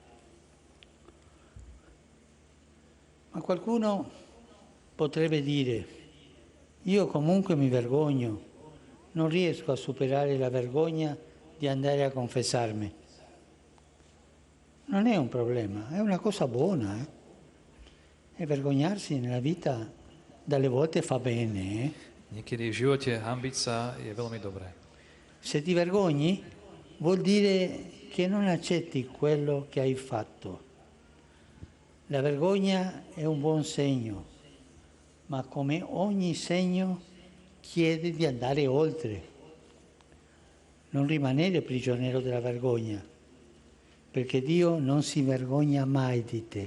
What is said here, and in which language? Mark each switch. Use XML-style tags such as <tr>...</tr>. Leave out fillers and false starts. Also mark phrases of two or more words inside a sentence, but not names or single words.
<it>Ma qualcuno potrebbe dire, io comunque mi vergogno, non riesco a superare la vergogna di andare a confessarmi. Non è un problema, è una cosa buona. E vergognarsi nella vita dalle volte fa bene.</it> <sk>Niekedy v živote hanbiť sa je veľmi dobré.</sk> <it>Se ti vergogni vuol dire che non accetti quello che hai fatto. La vergogna è un buon segno, ma come ogni segno chiede di andare oltre. Non rimanere prigioniero della vergogna, perché Dio non si vergogna mai di te.</it>